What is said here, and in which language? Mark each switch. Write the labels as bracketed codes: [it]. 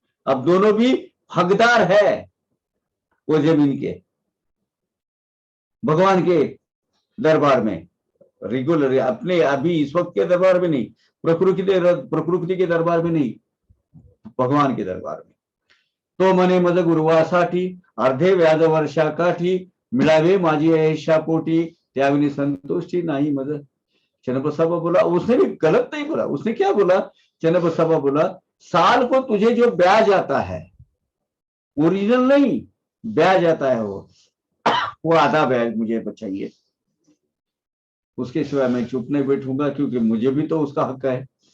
[hi] अब दोनों भी हकदार है वो जमीन के, भगवान के दरबार में, रेगुलर अपने अभी इस वक्त के दरबार में नहीं, प्रकृति के दरबार में नहीं, भगवान के दरबार में। [mr] तो मने मज गुरुवासाठी अर्धे व्याज वर्षा काठी, मिळावे माझी ऐशा पोटी, त्याविनी संतुष्टि नाही मज। [hi] चन्नबसप्पा बोला, उसने भी गलत नहीं बोला, उसने क्या बोला? चन्नबसप्पा बोला, साल को तुझे जो ब्याज आता है, ओरिजिनल नहीं, ब्याज आता है वो आधा ब्याज मुझे चाहिए, उसके सिवाय मैं चुप नहीं बैठूंगा, क्योंकि मुझे भी तो उसका हक है।